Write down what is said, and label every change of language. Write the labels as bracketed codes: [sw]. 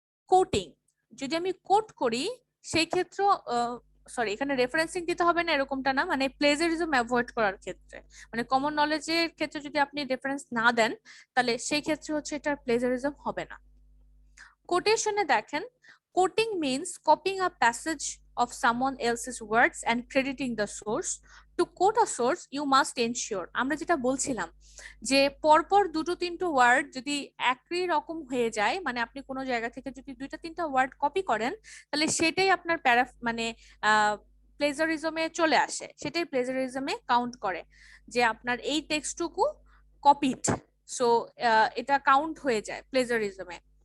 [bn] Coating, যদি আমি coat করি সেই ক্ষেত্রে সরি, এখানে রেফারেন্সিং দিতে হবে না এরকমটা না, মানে প্লেজারিজম অ্যাভয়েড করার ক্ষেত্রে, মানে কমন নলেজের ক্ষেত্রে যদি আপনি রেফারেন্স না দেন তাহলে সেই ক্ষেত্রে হচ্ছে এটা প্লেজারিজম হবে না। কোটেশনে দেখেন, coating [en] Means copying a passage of someone else's words and crediting the source. To quote a source, you must ensure, [bn] আমরা যেটা বলছিলাম যে পরপর দুটো তিনটো ওয়ার্ড যদি একই রকম হয়ে যায়, মানে আপনি কোনো জায়গা থেকে যদি দুইটা তিনটা ওয়ার্ড কপি করেন তাহলে সেটাই আপনার মানে প্লেজারিজমে চলে আসে, সেটাই প্লেজারিজমে কাউন্ট করে যে আপনার এই টেক্সটটুকু কপিড, সো এটা কাউন্ট হয়ে যায় প্লেজারিজমে।